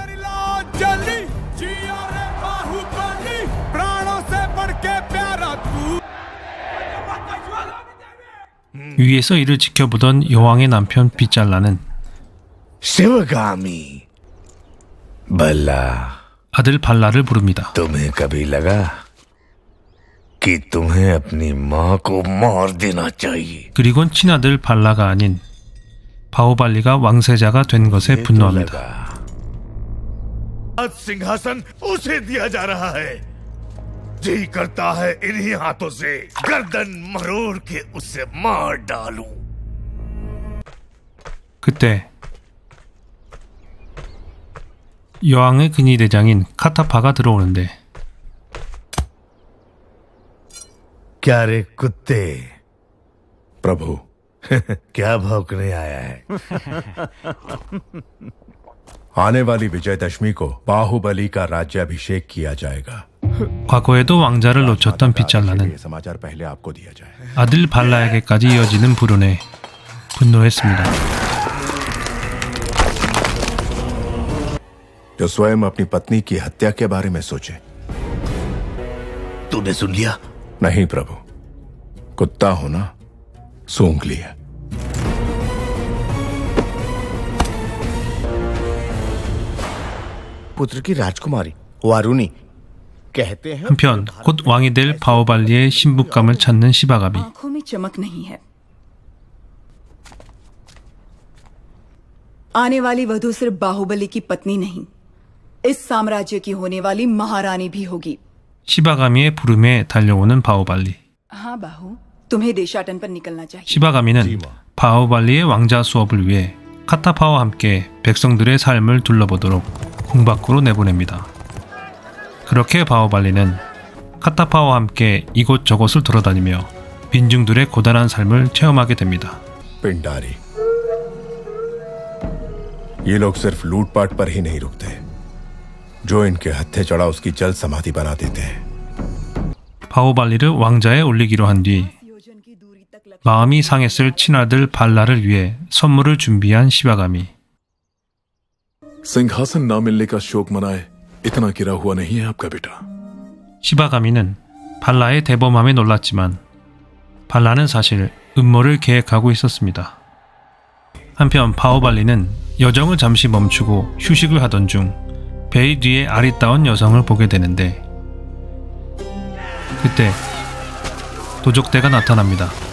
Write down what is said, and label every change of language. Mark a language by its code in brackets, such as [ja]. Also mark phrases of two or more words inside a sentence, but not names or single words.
[ko] 위에서 이를 지켜보던 여왕의 남편 빗잘라는 [hi] शिवगामी भला [ko] 아들 발라를 부릅니다. [hi] तुम्हें कभी लगा कि तुम्हें अपनी माँ को मार देना चाहिए? [ko] 그리곤 친아들 발라가 아닌 바오발리가 왕세자가 된 것에 분노합니다. [hi] आज सिंहासन उसे दिया जा रहा है। जी करता है इन्हीं हाथों से गर्दन मरोड़ के उसे मार डालूं। [ko] 그때 여왕의 근위대장인 카타파가 들어오는데 [hi] क्या रे कुत्ते, प्रभु, क्या भौंकने आया है? आने वाली विजयदशमी को बाहुबली का राज्याभिषेक किया जाएगा। [ko] 과거에도 왕자를 놓쳤던 빗잘라는 [hi] समाचार पहले आपको दिया जाए। [ko] 아들 발라에게까지 이어지는 불운에 분노했습니다. [hi] जो स्वयं अपनी पत्नी की हत्या के बारे में सोचे। तूने सुन लिया? नहीं प्रभु, कुत्ता हो ना, सूंघ लिया। पुत्र की राजकुमारी वारुणी कहते हैं [ko] 한편 곧 왕이 될 바오발리의 신부감을 찾는 시바가미. [hi] आंखों में चमक नहीं है। आने वाली वधू सिर्फ बाहुबली की पत्नी नहीं, इस साम्राज्य की होने वाली महारानी भी होगी। [ko] 시바가미의 부름에 달려오는 바오발리. [hi] हाँ बाहु, तुम्हें देशाटन पर निकलना चाहिए। [ko] 시바가미는 바오발리의 왕자 수업을 위해 카타파와 함께 백성들의 삶을 둘러보도록 궁 밖으로 내보냅니다. 그렇게 바오발리는 카타파와 함께 이곳저곳을 돌아다니며 민중들의 고단한 삶을 체험하게 됩니다. [hi] पिंडारी, ये लोग सिर्फ लूटपाट पर ही नहीं रुकते, जो इनके हत्थे चढ़ा उसकी जल समाधि बना देते हैं। [ko] 바오발리를 왕자에 올리기로 한 뒤 마음이 상했을 친아들 발라를 위해 선물을 준비한 시바가미. [hi] सिंहासन ना मिलने का शोक मनाए इतना गिरा हुआ नहीं है आपका बेटा। [ko] 시바가미는 발라의 대범함에 놀랐지만 발라는 사실 음모를 계획하고 있었습니다. 한편 바오발리는 여정을 잠시 멈추고 휴식을 하던 중 배 뒤에 아리따운 여성을 보게 되는데 그때 도적대가 나타납니다.